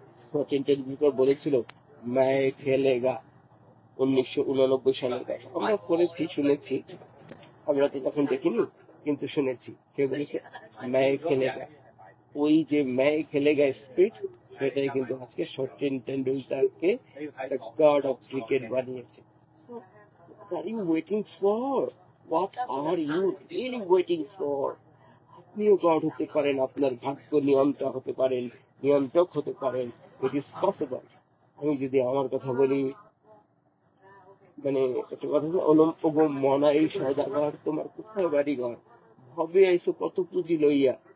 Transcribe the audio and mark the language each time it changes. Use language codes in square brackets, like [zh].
[bn] সচিন টেন্ডুলকার বলেছিল [hi] ম্যায় খেলেগা, [bn] 1989 সালের কথা। আমরা পড়েছি, শুনেছি, আমরা তো তখন দেখিনি, কিন্তু শুনেছি কে বলেছে [hi] ম্যায় খেলেগা। [bn] ওই যে [hi] ম্যায় খেলেগা [bn] স্পিরিট, সেটাই কিন্তু আজকে সচিন টেন্ডুলকারকে একটা গড অফ ক্রিকেট বানিয়েছে। [en] What are you waiting for? What are you really waiting for? [bn] আপনিও গড হতে পারেন, আপনার ভাগ্য নিয়ন্ত্রক হতে পারেন, নিয়ন্ত্রক হতে পারেন। [en] It is possible. [bn] আমি যদি আমার কথা বলি, মানে একটা কথা হলো ওগো মনাই সদাগর, তোমার কোথায় বাড়ি ঘর, ভবে আইসো কত পুঁজি লইয়া।